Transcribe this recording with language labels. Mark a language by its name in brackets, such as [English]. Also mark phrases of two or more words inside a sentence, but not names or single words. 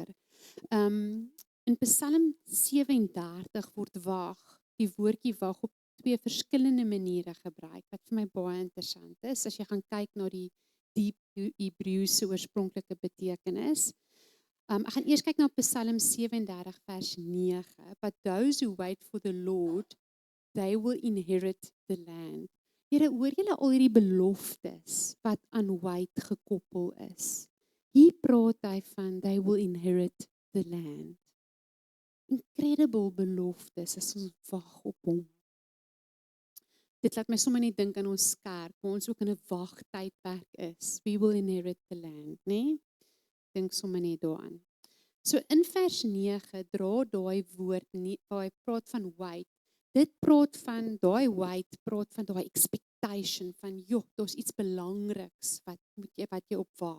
[Afrikaans] In Psalm 37 word wag, die woordjie wag op 2 verskillende maniere gebruik, wat vir my baie interessant is, as jy gaan kyk na die diep Hebreëse oorspronklike betekenis. Ek gaan eers kyk na Psalm 37 vers 9, [English] but those who wait for the Lord, they will inherit the land. [Afrikaans] Here, hoor julle al hierdie beloftes wat aan wait gekoppel is? Hier praat hy van, [English] they will inherit the land. [Afrikaans] Incredible beloftes as ons wag op hom. Dit laat my sommer net dink aan ons kerk, waar ons ook in 'n wagtydperk is. [English] We will inherit the land, né? [Afrikaans] Dink sommer net daaraan. So in vers 9 dra daai woord nie, waar hy praat van wait. Dit praat van daai wait, praat van daai expectation van daar's iets belangriks wat jy op wag.